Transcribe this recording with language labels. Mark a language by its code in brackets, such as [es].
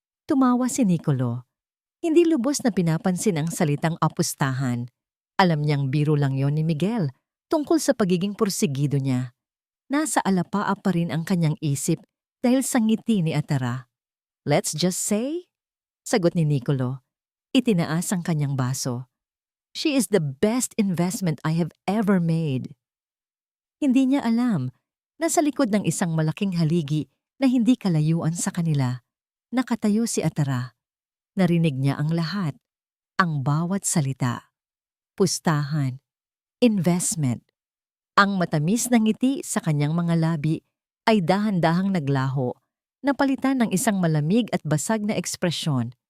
[tl] Tumawa si Nicolo. Hindi lubos na pinapansin ang salitang apustahan. Alam niyang biro lang yon ni Miguel tungkol sa pagiging porsigido niya. Nasa alapaa pa rin ang kanyang isip dahil sa ngiti ni Atara. [en] Let's just say, [tl] sagot ni Nicolo. Itinaas ang kanyang baso. [en] She is the best investment I have ever made. [tl] Hindi niya alam na sa likod ng isang malaking haligi na hindi kalayuan sa kanila, nakatayo si Atara. Narinig niya ang lahat, ang bawat salita. Pustahan, investment. Ang matamis na ngiti sa kanyang mga labi ay dahan-dahang naglaho, napalitan ng isang malamig at basag na ekspresyon.